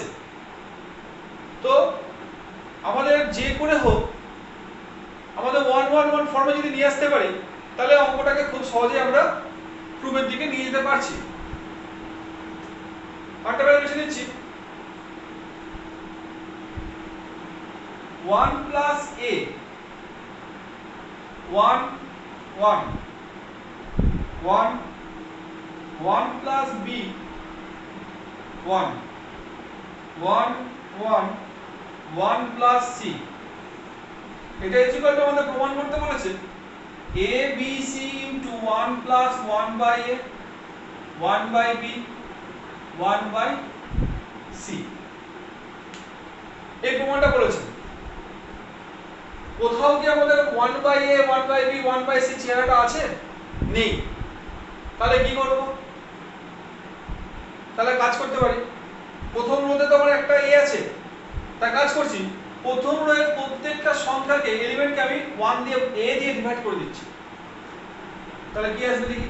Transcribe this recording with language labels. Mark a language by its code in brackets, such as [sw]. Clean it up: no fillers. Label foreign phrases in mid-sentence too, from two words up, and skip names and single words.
[bn] তো আমাদের যে করে হোক আমাদের 1 1 1 ফর্মে যদি নিয়ে আসতে পারি তাহলে অঙ্কটাকে খুব সহজে আমরা প্রুফের দিকে নিয়ে যেতে পারছি। আরেকটা বের বেছে নিচ্ছি, [en] 1 plus a 1 1 1 1 plus b 1 1 1 1 plus c। [bn] এটা [en] equal to [bn] আমাদের প্রমাণ করতে বলেছে [en] a b c into 1 plus 1 by a 1 by b 1 by c। [bn] এই প্রমাণটা বলেছে। কোথাও কি আমাদের [en] 1 by a 1 by b 1 by c [bn] চেহারাটা আছে? নেই। তাহলে কি করব? তাহলে কাজ করতে পারি। প্রথম রোতে তো আমার একটা a আছে, তা কাজ করছি প্রথম রোয়ের প্রত্যেকটা সংখ্যাকে এলিমেন্টকে আমি 1 দিয়ে a দিয়ে ডিভাইড করে দিচ্ছি। তাহলে কি আসবে দেখি।